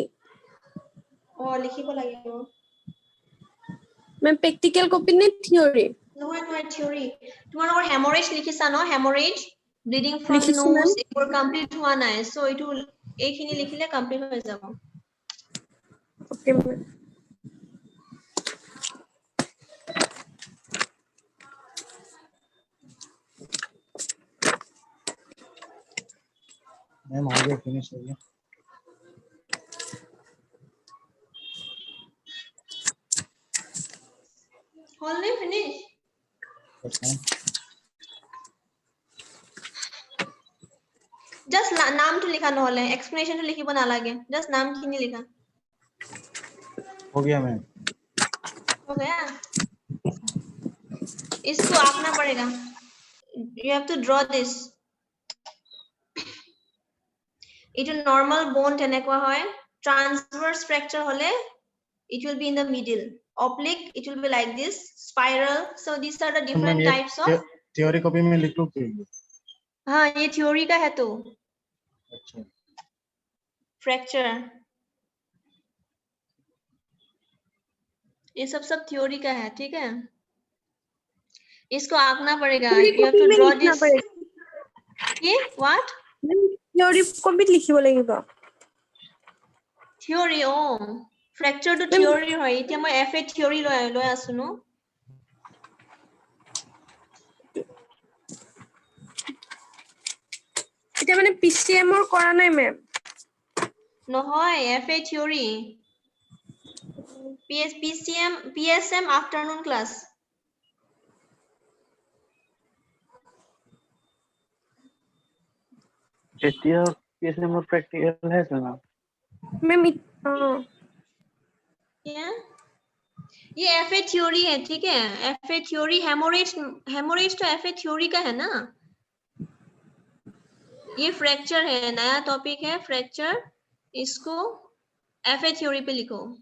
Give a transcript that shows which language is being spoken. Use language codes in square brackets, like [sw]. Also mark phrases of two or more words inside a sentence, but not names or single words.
[as] লিখিব লাগিব মেম [en] practical copy [as] নে থিয়ৰি নহয় থিওৰি তোমালোকৰ হেমৰেজ লিখিছা ন হেমৰেজ [en] bleeding from [as] লিখিছো, নোজ ma'am. এইবোৰ কমপ্লিট হোৱা নাই সো এইটো এইখিনি লিখিলে কমপ্লিট হৈ যাব [en] okay ma'am [hi] मैम हो गया फिनिश हो गया [as] হল নে ফিনিশ [en] Yes, ma'am. [as] জাস্ট নামটো লিখা নহলে এক্সপ্লেনেশনটো লিখিব নালাগে জাস্ট নামখিনি লিখা [hi] हो गया मैम हो गया इसको आंकना पड़ेगा [en] you have to draw this [as] ইটো নৰ্মেল বোন তেনেকুৱা হয় [en] transverse fracture hole it will be in the middle oblique it will be like this spiral so these are the [hi] मैम [en] different [hi] ये [en] types of theory copy [hi] में लिख लूं कि हाँ ये थ्योरी का है तो अच्छा फ्रैक्चर ये सब थ्योरी का है ठीक है इसको आंकना पड़ेगा [en] you have to draw this [hi] ये what [as] থিয়ৰি কপিত লিখিব লাগিব [en] theory fracture [as] তো থিওৰি হয় এতিয়া মই [en] FA theory [as] লৈ আছো ন এটা মানে পিসিএম ৰ কৰা নাই মেম [en] নহয় FA theory PSM afternoon class [as] এতিয়া পিএছএমৰ প্ৰেক্টিকেল হে আছে না মেম [hi] क्या ये [en] FA theory [hi] है ठीक है [en] FA theory [hi] हेमोरेज तो [en] FA theory [hi] का है ना ये फ्रैक्चर है नया टॉपिक है फ्रैक्चर इसको [en] FA theory [hi] पे लिखो